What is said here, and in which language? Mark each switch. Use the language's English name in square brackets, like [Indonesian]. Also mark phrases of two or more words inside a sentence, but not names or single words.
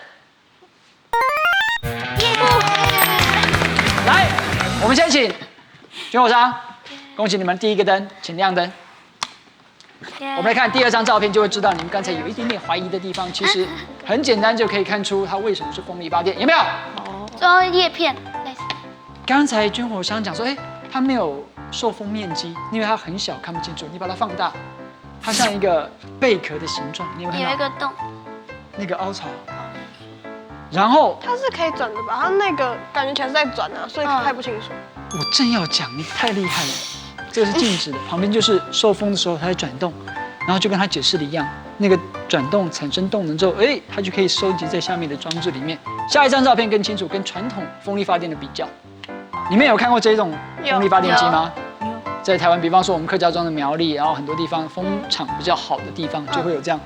[Chinese] 來，我們先請軍火商，恭喜你們第一個燈，請亮燈。我們來看第2張照片，就會知道你們剛才有一點點懷疑的地方，其實很簡單就可以看出它為什麼是風力發電，有沒有？做葉片類似。剛才軍火商講說，它沒有受風面積，因為它很小，看不清楚。你把它放大。它像一個貝殼的形狀，你有沒有看到？有一個洞，那個凹槽。然後它是可以轉的吧？它那個感覺起來是在轉啊，所以看不清楚。我正要講，你太厲害了。這個是靜止的，旁邊就是受風的時候它在轉動，然後就跟它解釋的一樣，那個轉動產生動能之後，它就可以收集在下面的裝置裡面。下一張照片更清楚，跟傳統風力發電的比較。你們有看過這種風力發電機嗎？在台灣，比方說我們客家莊的苗栗，然後很多地方風場比較好的地方，就會有這樣。